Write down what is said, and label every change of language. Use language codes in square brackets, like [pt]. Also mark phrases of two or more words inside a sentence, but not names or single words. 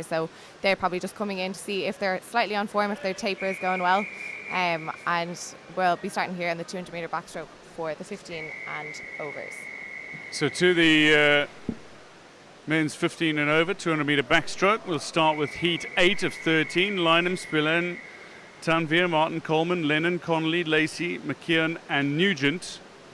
[en] So they're probably just coming in to see if they're slightly on form, if their taper is going well. And we'll be starting here in the 200 metre backstroke for the 15 and overs. So to the men's 15 and over 200 metre backstroke, we'll start with heat 8 of 13. Lynham, Spillane, Tanvir, Martin, Coleman, Lennon, Connolly, Lacey, McKeon and Nugent.